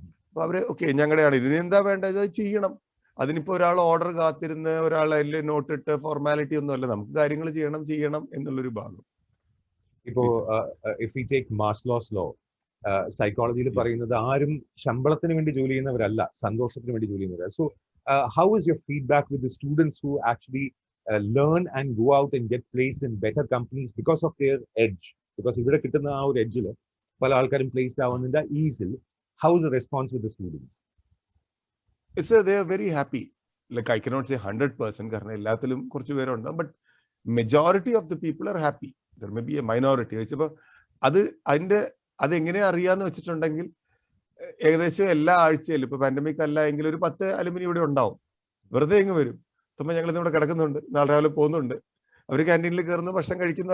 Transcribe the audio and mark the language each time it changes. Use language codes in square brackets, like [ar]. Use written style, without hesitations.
[ml] അപ്പൊ അവര് ഓക്കെ, ഞങ്ങളുടെയാണ്, ഇതിന് എന്താ വേണ്ടത് അത് ചെയ്യണം. അതിനിപ്പോ ഒരാൾ ഓർഡർ കാത്തിരുന്ന് ഒരാൾ അതിൽ നോട്ടിട്ട് ഫോർമാലിറ്റി ഒന്നും അല്ല, നമുക്ക് കാര്യങ്ങൾ ചെയ്യണം എന്നുള്ളൊരു ഭാഗം. ഇപ്പോ [en] if we take Maslow's law, [ml] സൈക്കോളജിയിൽ പറയുന്നത് ആരും ശമ്പളത്തിന് വേണ്ടി ജോലി ചെയ്യുന്നവരല്ല, സന്തോഷത്തിന് വേണ്ടി ജോലി ചെയ്യുന്നവർ. [en] So how is your feedback with the students who actually learn and go out and get placed in better companies because of their edge? [ml] Because ഇവിടെ കിട്ടുന്ന ആ ഒരു എഡ്ജിൽ പല ആൾക്കാരും placed ആവുന്നതിന്റെ ഈസിൽ, [en] how is the response with the students? They are very happy. Like I cannot say 100%, [ml] കാരണം എല്ലാത്തിലും കുറച്ച് പേരുണ്ട്, [en] but majority of the people are happy. There may be a minority. [ml] വെച്ചപ്പോൾ അതെങ്ങനെ അറിയാന്ന് വെച്ചിട്ടുണ്ടെങ്കിൽ, ഏകദേശം എല്ലാ ആഴ്ചയിലും, ഇപ്പൊ പാൻഡമിക് അല്ല എങ്കിൽ ഒരു 10 അലുമിനി ഇവിടെ ഉണ്ടാവും, വെറുതെ എങ്ങ് വരും. ഞങ്ങൾ ഇവിടെ കിടക്കുന്നുണ്ട്, നാളെ രാവിലെ പോകുന്നുണ്ട്, അവർ ക്യാൻറ്റീനിൽ കയറുന്നു, ഭക്ഷണം കഴിക്കുന്നു.